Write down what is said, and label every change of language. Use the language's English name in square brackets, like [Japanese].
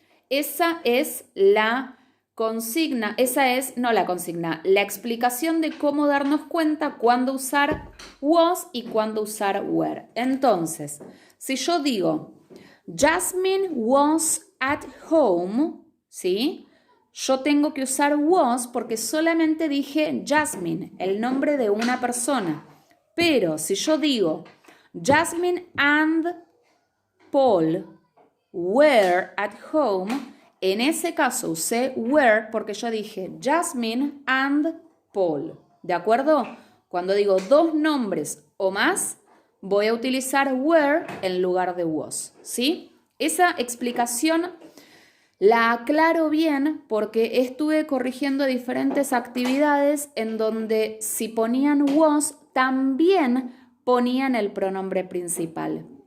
[Spanish] Esa es la consigna, la explicación de cómo darnos cuenta cuándo usar was y cuándo usar were. Entonces, si yo digo, [English] Jasmine was at home, [Spanish] ¿sí? Yo tengo que usar was porque solamente dije Jasmine, el nombre de una persona. Pero si yo digo, [English] Jasmine and Paul were at home, [Spanish] en ese caso usé were porque yo dije Jasmine and Paul. ¿De acuerdo? Cuando digo dos nombres o más, voy a utilizar were en lugar de was, ¿sí? Esa explicación la aclaro bien porque estuve corrigiendo diferentes actividades en donde si ponían was, también ponían el pronombre principal.